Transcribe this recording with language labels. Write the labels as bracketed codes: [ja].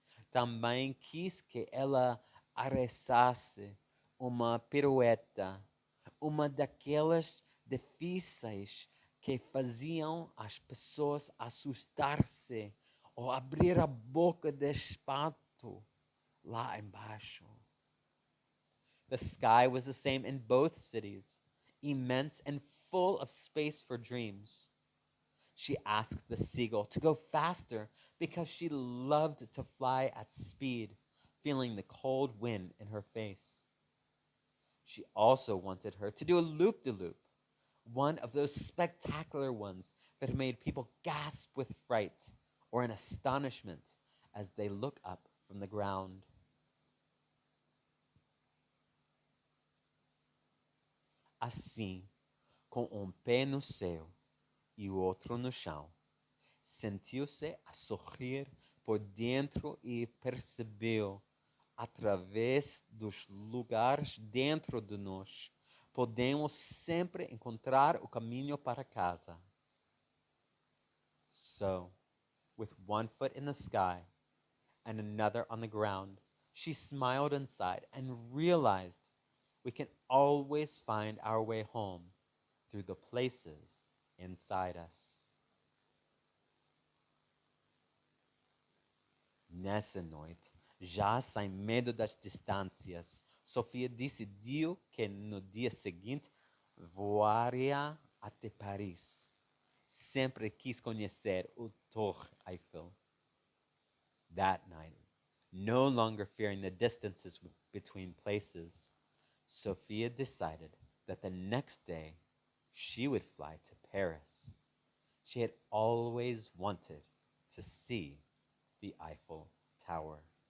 [pt] Também quis que ela arrestasse uma pirueta, uma daquelas difíceis que faziam as pessoas assustar-se ou abrir a boca de espanto lá embaixo. [en] The sky was the same in both cities, immense and full of space for dreams. She asked the seagull to go faster because she loved to fly at speed, feeling the cold wind in her face. She also wanted her to do a loop-de-loop, one of those spectacular ones that made people gasp with fright or in astonishment as they look up from the ground. [pt] Assim, com pé no céu e o outro no chão, sentiu-se a sorrir por dentro e percebeu, através dos lugares dentro de nós, podemos sempre encontrar o caminho para casa. [en] So, with one foot in the sky and another on the ground, she smiled inside and realized we can always find our way home through the places inside us. [pt] Nessa noite, já sem medo das distâncias, Sofia decidiu que no dia seguinte voaria até Paris. Sempre quis conhecer o Torre Eiffel. [en] That night, no longer fearing the distances between places, Sofia decided that the next day she would fly to Paris. She had always wanted to see the Eiffel Tower.